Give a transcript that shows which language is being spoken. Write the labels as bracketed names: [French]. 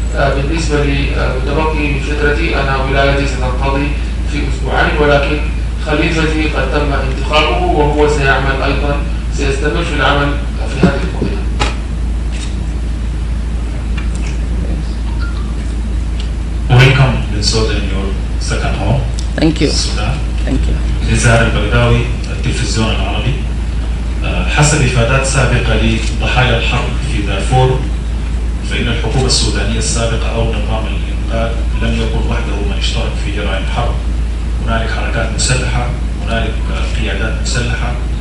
[Arabic] بالنسبة لمتبقي من فترتي، أنا ولايتي ستنقضي في أسبوعين، ولكن خليفتي قد تم انتخابه وهو سيعمل أيضا، سيستمر في العمل في هذه القضية. [English] Welcome Bnsoda in your second home. Thank you. [Arabic] السودان. [English] Thank you. [Arabic] نزار البغداوي، التلفزيون العربي. حسب إفادات سابقة لضحايا الحرب في دارفور، فإن الحكومة السودانية السابقة أو نظام الإنقاذ لم يكن وحده من اشترك في جرائم الحرب. هنالك حركات مسلحة، هنالك قيادات مسلحة.